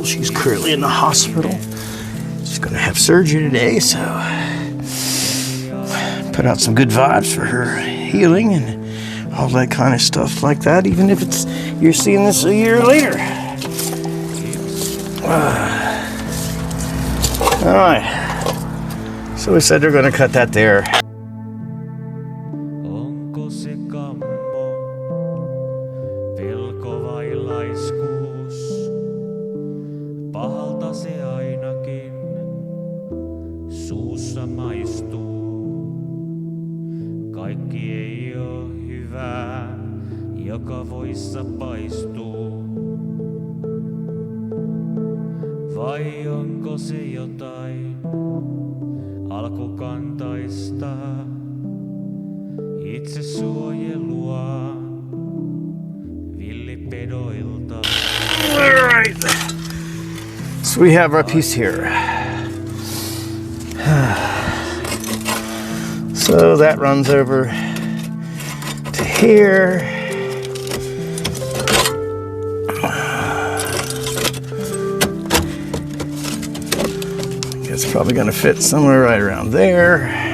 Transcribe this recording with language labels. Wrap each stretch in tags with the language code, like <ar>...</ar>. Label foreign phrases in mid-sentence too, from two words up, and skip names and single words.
<en>She's currently in the hospital. She's gonna have surgery today, so put out some good vibes for her healing and all that kind of stuff like that, even if it's you're seeing this a year later. All right, so we said they're gonna cut that there.</en> <fi>Onko se kammo, pelko vai laiskuus? Pahalta se ainakin suussa maistuu. Kaikki ei oo hyvää, joka voissa paistuu. Vai onko se jotain alkukantaista itsesuojelua villipedoilta?</fi> <en>All right, so we have our piece here. So that runs over to here. It's probably going to fit somewhere right around there.</en>